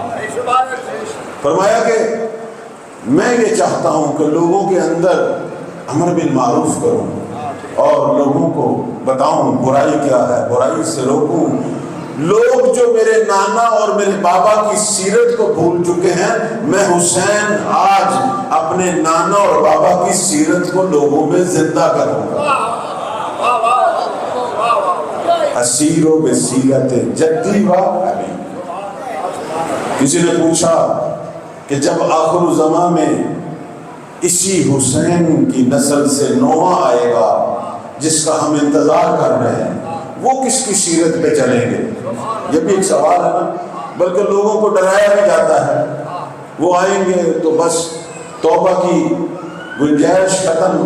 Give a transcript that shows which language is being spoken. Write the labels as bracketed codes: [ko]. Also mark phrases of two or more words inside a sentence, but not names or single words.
[ur] فرمایا کہ میں یہ چاہتا ہوں کہ لوگوں کے اندر [ar] امر بالمعروف [ur] کروں اور لوگوں کو بتاؤں برائی کیا ہے، برائی سے روکوں. لوگ جو میرے نانا اور میرے بابا کی سیرت کو بھول چکے ہیں، میں حسین آج اپنے نانا اور بابا کی سیرت کو لوگوں میں زندہ کروں گا. [ar] اسیرو بسیرت جدی و ابی. [ur] کسی نے پوچھا کہ جب آخر الزمان میں اسی حسین کی نسل سے نواں آئے گا جس کا ہم انتظار کر رہے ہیں، وہ کس کی سیرت پہ چلیں گے؟ یہ بھی ایک سوال ہے نا، بلکہ لوگوں کو ڈرایا بھی جاتا ہے وہ آئیں گے تو بس توبہ کی گنجائش ختم.